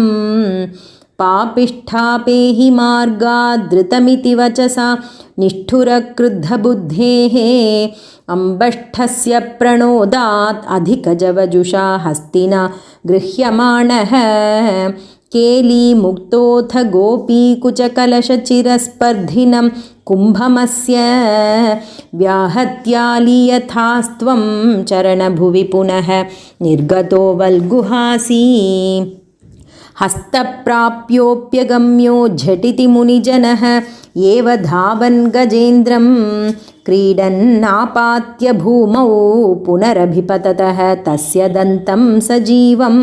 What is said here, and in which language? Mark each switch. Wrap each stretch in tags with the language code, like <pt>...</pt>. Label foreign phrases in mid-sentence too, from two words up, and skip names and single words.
<sa>పాపిష్ఠాపేహి మార్గాదృతమితి వచసా నిష్ఠురక్రుద్ధబుద్ధేః అంబష్ఠస్య ప్రణోదాత్ అధికజవజుషా హస్తినా గృహ్యమాణః. కేలీముక్తోऽथ गोपीकुचकलशचिरस्पर्धिनं कुम्भमस्य व्याहत्यालीयथास्त्वं चरणभुवि पुनः निर्गतो वल्गुहासी. हस्तप्राप्योऽप्यगम्यो झटिति मुनिजनः एव धावन् गजेन्द्रं क्रीडन्नापात्य भूमौ पुनरभिपततः तस्य दन्तं सजीवम्.</sa>